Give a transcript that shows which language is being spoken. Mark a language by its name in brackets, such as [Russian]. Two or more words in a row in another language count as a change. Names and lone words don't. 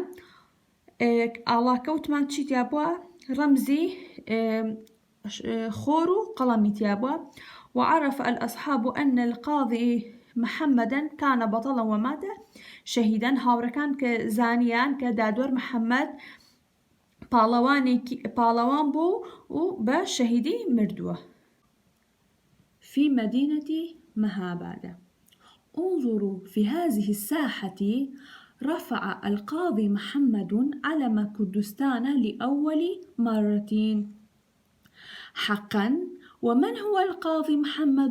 [Central Kurdish] ئاڵاکە وتمان چی تیابووە؟ ڕەمزی خۆر و قەڵەمی تیابووە. [Arabic] وعرف الأصحاب أن القاضي محمدا كان بطلا ومات شهيدا. [Central Kurdish] هاوڕەکان کە زانیان کە دادوەر محەممەد پاڵەوان بوو و بە شەهیدی مردووە. [Arabic] في مدينة مهاباد. انظروا في هذه الساحة رفع القاضي محمد علم كردستان لأول مرة. حقا ومن هو القاضي محمد؟